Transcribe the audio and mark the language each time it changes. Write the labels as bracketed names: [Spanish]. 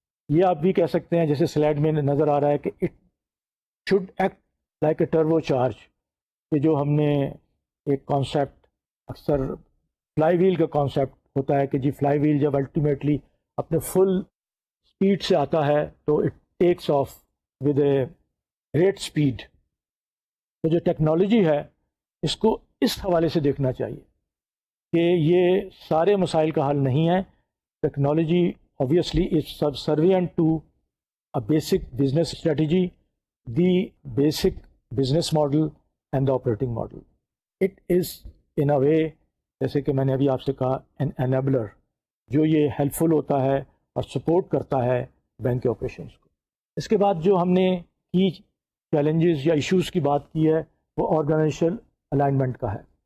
[Urdu] یہ آپ بھی کہہ سکتے ہیں جیسے سلائڈ میں نظر آ رہا ہے کہ [English] it should act like a turbo charge, [Urdu] کہ جو ہم نے ایک کانسیپٹ اکثر فلائی ویل کا کانسیپٹ ہوتا ہے کہ جی فلائی ویل جب الٹیمیٹلی اپنے فل اسپیڈ سے آتا ہے تو [English] It takes off with a great speed. [Urdu] تو جو ٹیکنالوجی ہے اس کو اس حوالے سے دیکھنا چاہیے کہ یہ سارے مسائل کا حل نہیں ہے. [English] Technology obviously is subservient to a basic business strategy, the basic business model and the operating model. It is in a way, [Urdu] جیسے کہ میں نے ابھی آپ سے کہا, [English] an enabler [Urdu] جو یہ ہیلپ فل ہوتا ہے اور سپورٹ کرتا ہے بینک کے آپریشنس کو. اس کے بعد جو ہم نے کی چیلنجز یا ایشوز کی بات کی ہے وہ آرگنائزیشنل الائنمنٹ کا ہے.